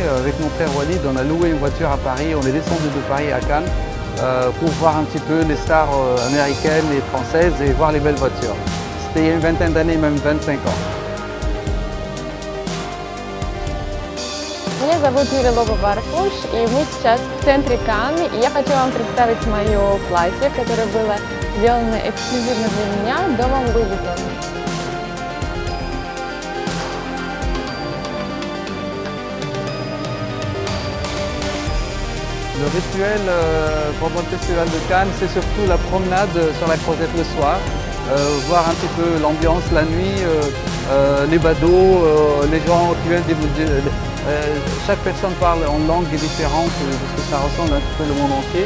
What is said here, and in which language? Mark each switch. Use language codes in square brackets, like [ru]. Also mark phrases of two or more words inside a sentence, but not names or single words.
[fr] Avec mon frère Walid, on a loué une voiture à Paris. On est descendu de Paris à Cannes pour voir un petit peu les stars américaines et françaises et voir les belles voitures. C'était il y a une vingtaine d'années, même 25 ans. [ru] Меня зовут Юлия Лоба-Бархуш, и мы сейчас в центре Канн. И я хочу вам представить мое платье, которое было сделано эксклюзивно для меня домом Луи Виттон. [fr] Le rituel pendant le festival de Cannes, c'est surtout la promenade sur la Croisette le soir, voir un petit peu l'ambiance la nuit, les badauds, les gens qui viennent chaque personne parle en langue différente parce que ça ressemble un petit peu le monde entier.